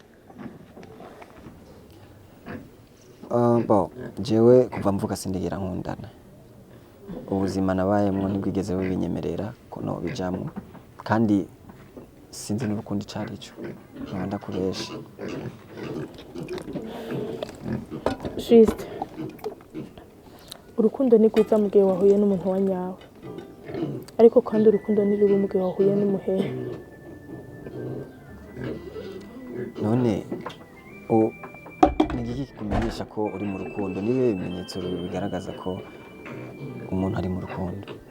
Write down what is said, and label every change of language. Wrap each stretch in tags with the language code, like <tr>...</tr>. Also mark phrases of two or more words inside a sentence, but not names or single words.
<rn>jewe kuva mvuka sindigera nkundana ubuzima nabayemwo ntibwigeze bubinyemerera ko nobijamwo kandi sinzi n'urukundo icari co nkunda kubesha juste urukundo ni rwiza mu gihe wahuye n'umuntu wa nyawe ariko kandi urukundo ni rubi mu gihe wahuye n'umuhehe none ni iki kikumenyesha ko uri mu rukundo nibe bimenyetso bigaragaza ko umuntu ari mu rukundo</rn>